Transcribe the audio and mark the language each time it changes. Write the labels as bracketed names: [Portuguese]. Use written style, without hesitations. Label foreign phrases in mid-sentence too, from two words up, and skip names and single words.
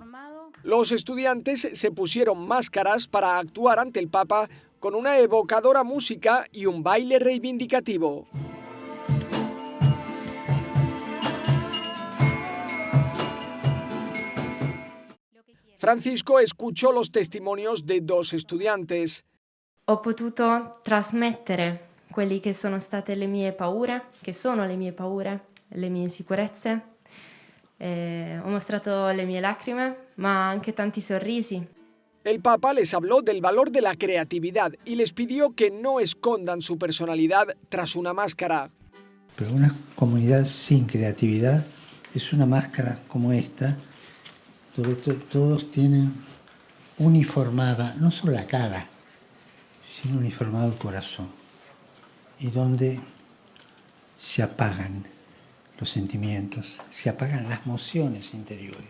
[Spanish] Los estudiantes se pusieron máscaras para actuar ante el Papa con una evocadora música y un baile reivindicativo. Francisco escuchó los testimonios de 2 estudiantes. [Italian] Ho potuto trasmettere quelli che sono state le mie paure, che sono le mie paure, le mie insicurezze. Ho mostrato le mie lacrime, ma anche tanti sorrisi. [Spanish] El Papa les habló del valor de la creatividad y les pidió que no escondan su personalidad tras una máscara. Pero una comunidad sin creatividad Es una máscara como esta, donde todos tienen uniformada, no solo la cara, sino uniformado el corazón, y donde se apagan los sentimientos, se apagan las emociones interiores.